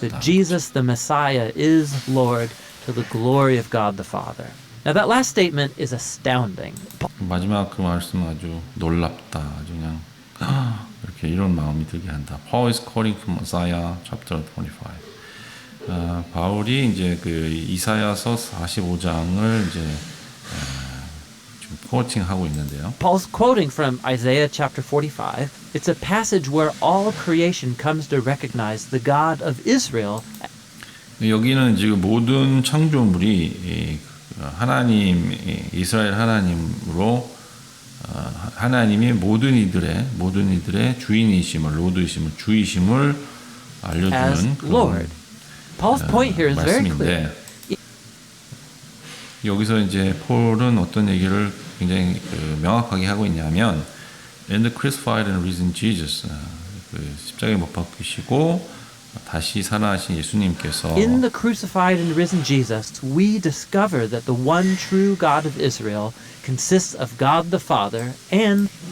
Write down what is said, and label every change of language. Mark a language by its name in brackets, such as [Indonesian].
[English] that Jesus the Messiah is Lord to the glory of God the Father. Now that last statement is astounding. [Korean] 마지막 그 말씀 아주 놀랍다. 아주 그냥 이렇게 이런 마음이 들게 한다. [English] Paul is quoting from Isaiah chapter 25. [Korean] 바울이 이제 그 이사야서 45장을 이제 좀 코칭하고 있는데요. [English] Paul's quoting from Isaiah chapter 45. It's a passage where all creation comes to recognize the God of Israel. [Korean] 여기는 지금 모든 창조물이 하나님 이스라엘 하나님으로 하나님이 모든 이들의 주인이심을 로드이심을 주이심을 [English] as [Korean] 알려주는 [English] Lord. [Korean] 그런 [English] Paul's point here is very clear. [Korean] 말씀인데 여기서 이제 폴은 어떤 얘기를 굉장히 명확하게 하고 있냐면 [English] and crucified and risen Jesus [Korean] 그 십자가에 못 박히시고 다시 살아나신 예수님께서 [English] In the crucified and risen Jesus, we discover that the one true God of Israel consists of God the Father and